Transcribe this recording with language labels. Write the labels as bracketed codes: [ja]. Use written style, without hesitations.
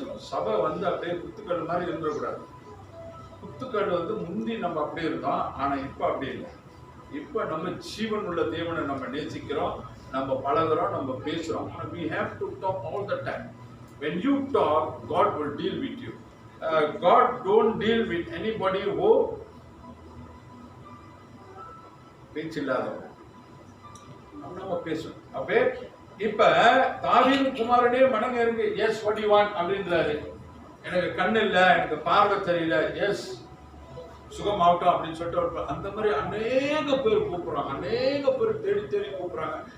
[ta] சபை வந்து அப்படியே குத்துக்கல் மாதிரி இருந்துடக்கூடாது. குத்துக்கல் வந்து முந்தி நம்ம அப்படியே இருந்தோம், ஆனா இப்ப அப்படி இல்லை. இப்ப நம்ம ஜீவன் உள்ள தேவனை நம்ம நேசிக்கிறோம், நம்ம பழகுறோம், நம்ம பேசுறோம். [en] We have to talk all the time. When you talk, God will deal with you. God don't deal with anybody who [ta] பேச்சில்லாதவங்க. நம்ம பேசணும். அப்பே இப்ப தாவீது குமாரனே மனம் இறங்கு, [en] yes what you want [ta] அப்படின்றாரு. எனக்கு கண்ணு இல்ல, எனக்கு பார்வை தெரியல, எஸ் சுகமாகட்டும் அப்படின்னு சொல்லிட்டு அந்த மாதிரி அநேக பேர் கூப்பிடுறாங்க, அநேக பேர் தேடி கூப்பிடுறாங்க.